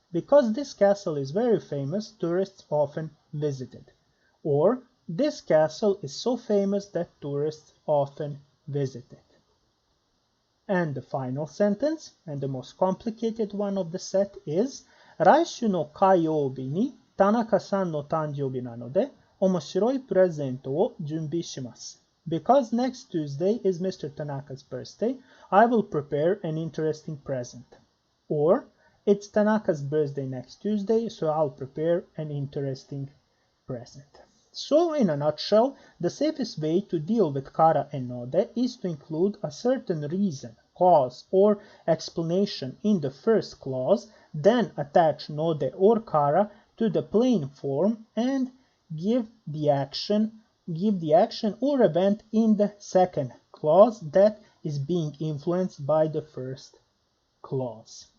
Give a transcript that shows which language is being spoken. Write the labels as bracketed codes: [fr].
[en] Because this castle is very famous, tourists often visit it. Or, this castle is so famous that tourists often visit it. And the final sentence, and the most complicated one of the set is, [ja] 来週の火曜日に田中さんの誕生日なので面白いプレゼントを準備します。 [en] Because next Tuesday is Mr. Tanaka's birthday, I will prepare an interesting present. Or, it's Tanaka's birthday next Tuesday, so I'll prepare an interesting present. So, in a nutshell, the safest way to deal with kara and node is to include a certain reason, cause, or explanation in the first clause, then attach node or kara to the plain form and give the action or event in the second clause that is being influenced by the first clause.